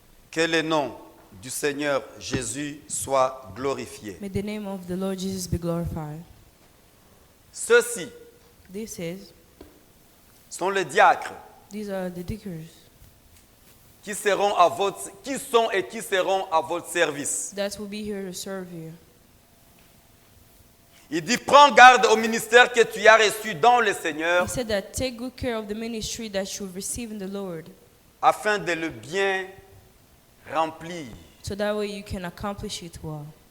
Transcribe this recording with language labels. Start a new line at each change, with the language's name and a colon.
French: Que le nom du Seigneur Jésus soit glorifié.
English: May the name of the Lord Jesus be glorified.
French: Ceux-ci sont les diacres
English: These are the deacons
French: qui sont et qui seront à votre service.
English: that will be here to serve you.
French: Il dit, prends garde au ministère que tu as reçu dans le Seigneur
English: He said that take good care of the ministry that you receive in the Lord,
French: afin de le bien remplir.
English: so that way you can accomplish it well.